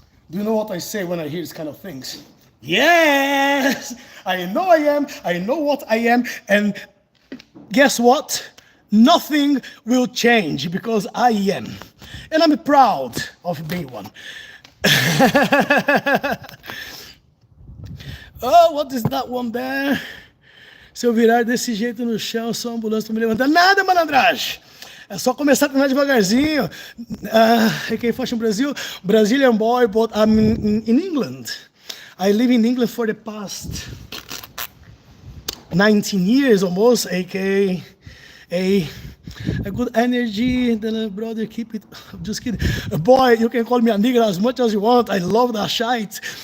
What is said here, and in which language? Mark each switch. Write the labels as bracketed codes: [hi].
[en] Do you know what I say when I hear these kind of things? Yes, I know I am, I know what I am, and guess what? Nothing will change because I am. And I'm proud of being one. Oh, what is that one there? [pt] Se eu virar desse jeito no chão, só a ambulância me levanta. Nada, malandragem. É só começar a treinar devagarzinho. Quem faz no Brasil? [en] Brazilian boy, but I'm in England. I live in England for the past 19 years almost, aka a good energy, then a brother, keep it. I'm just kidding. Boy, you can call me a nigger as much as you want. I love that shite.